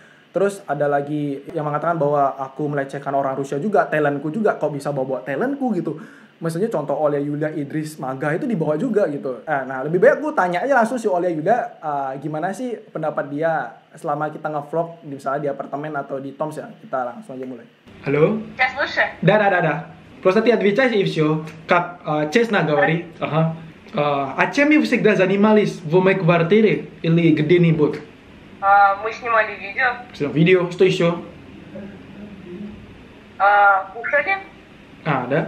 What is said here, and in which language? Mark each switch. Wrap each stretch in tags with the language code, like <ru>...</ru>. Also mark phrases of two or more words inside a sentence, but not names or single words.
<id>Terus ada lagi yang mengatakan bahwa aku melecehkan orang Rusia juga, talentku juga, kok bisa bawa talentku gitu. Maksudnya contoh Olia Yuda, Idris Maga itu dibawa juga gitu. Nah lebih baik aku tanya aja langsung si Olia Yuda gimana sih pendapat dia selama kita nge-vlog misalnya di apartemen atau di Toms ya. Kita langsung aja mulai. Halo? Dah selesai. Dah.</id> <ru>Просто ты отвечаешь и все. Как честно говори. Ага. А чем вы всегда занимались в моей квартире или где-нибудь? Мы снимали видео, Видео, что еще? кушали, Да?</ru>